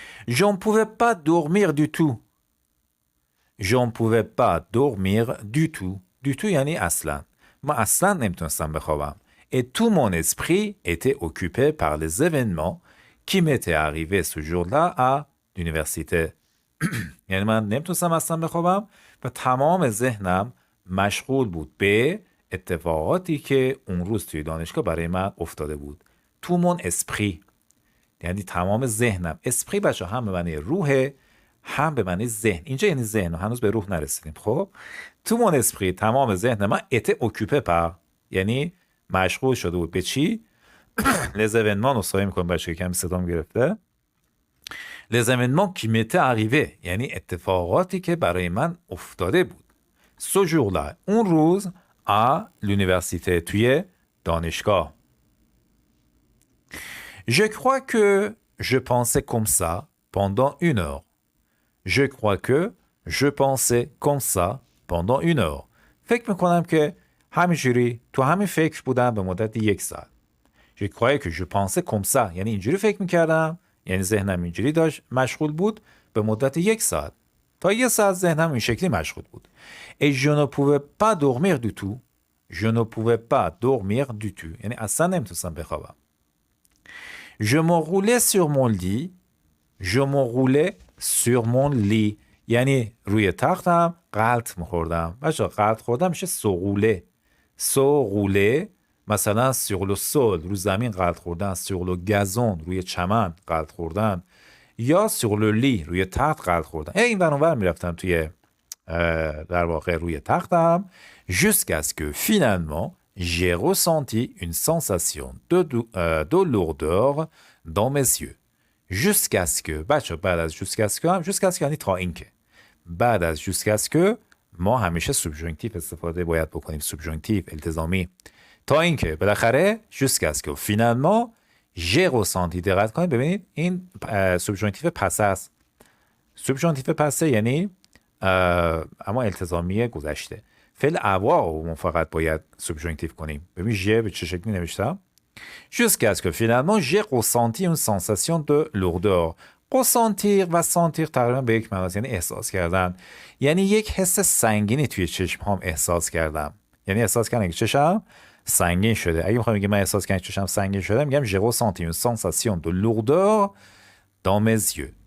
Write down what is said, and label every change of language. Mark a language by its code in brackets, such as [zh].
[fr] j'en pouvais pas dormir du tout. j'en pouvais pas dormir du tout. [fa] du tout یعنی اصلا. ما اصلا نمیتونستم بخوابم. [fr] et tout mon esprit était occupé par les événements qui m'étaient arrivés ce jour-là à l'université. [fa] یعنی من نمیتونستم اصلا بخوابم و تمام ذهنم مشغول بود به اتفاقاتی که اون روز توی دانشگاه برای من افتاده بود. tout mon esprit یعنی تمام ذهنم. esprit بچه هم به معنی روحه، هم به معنی ذهن. اینجا یعنی ذهن، هنوز به روح نرسیدیم. خب [fr] tout mon esprit [fa] تمام ذهن من [fr] était occupé par [fa] یعنی مشغول شده بود به چی؟ [fr] les événements. [fa] نصفایی میکنم بچه کمی صدام گرفته. [fr] les événements qui m'étaient arrivés [fa] یعنی اتفاقاتی که برای من افتاده بود. [fr] ce jour-là [fa] اون روز [fr] à l'université [fa] توی دانشگاه. [fr] je crois que je pensais comme ça pendant 1 heure. je crois que je pensais comme ça pendant une heure. [fa] فکر میکنم که همینجوری تو همین فکر بودم به مدت 1 ساعت. [fr] Je croyais que je pensais comme ça. [fa] یعنی اینجوری فکر میکردم، یعنی ذهنم اینجوری داشت مشغول بود به مدت 1 ساعت. تا 1 ساعت ذهنم این شکلی مشغول بود. [fr] Et je ne pouvais pas dormir du tout. Je ne pouvais pas dormir du tout. [fa] یعنی اصلا نمیتونستم بخوابم. [fr] Je m'enroulais sur mon lit. Je m'enroulais sur mon lit. [fa] یعنی روی تختم غلط میخوردم. بچه غلط خوردم میشه سغوله. سغوله مثلا [fr] sur le sol [fa] رو زمین غلط خوردن، [fr] sur le gazon [fa] روی چمن غلط خوردن، یا [fr] sur le lit [fa] روی تخت غلط خوردن. این ور میرفتم توی در واقع روی تختم [fr] jusqu'à ce que finalement j'ai ressenti une sensation de lourdeur dans mes yeux. [fa] jusqu'à ce que بچه بعد از jusqu'à ce que هم jusqu'à ce que یعنی تا اینکه، بعد از jusqu'à ce que ما همیشه سوبژانکتیو استفاده باید بکنیم، سوبژانکتیو التزامی، تا اینکه بالاخره [fr] jusqu'à ce que finalement j'ai ressenti. [fa] دقت کنید ببینید این سوبژانکتیو پس است. سوبژانکتیو پسه یعنی اما التزامی گذشته. فعل avoir ما فقط باید سوبژانکتیو کنیم. ببین ژ به چه شکلی نوشتم؟ [fr] jusqu'à ce que finalement j'ai ressenti une sensation de lourdeur. [fa] ressentir و sentir تقریبا به یک معنی، یعنی احساس کردن، یعنی یک حس سنگینی توی چشم هام احساس کردم. یعنی احساس کردم که چشم سنگین شده. اگه میخوام بگم من احساس کردم که چشم سنگین شده، میگم [fr] j'ai ressenti une sensation de lourdeur dans mes yeux.